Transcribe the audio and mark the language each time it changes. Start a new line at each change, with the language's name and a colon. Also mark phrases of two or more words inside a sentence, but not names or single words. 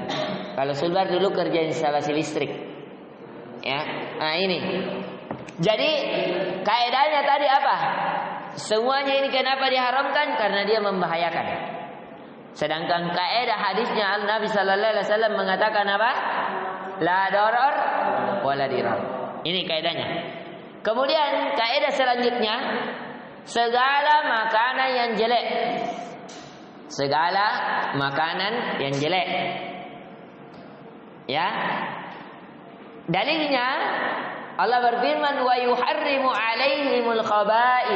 Indonesian: Kalau Sulbar dulu kerja instalasi listrik, ya. Nah ini Jadi kaidahnya tadi apa? Semuanya ini kenapa diharamkan? Karena dia membahayakan. Sedangkan kaidah hadisnya Nabi
Arabic: صلى الله عليه وسلم
Indonesian: mengatakan apa?
Arabic: لا ضرر ولا ضرار.
Indonesian: Ini kaidahnya. Kemudian kaidah selanjutnya, segala makanan yang jelek. Segala makanan yang jelek. Ya. Dalilnya Allah berfirman
Arabic: ويحرم عليهم الخبائث.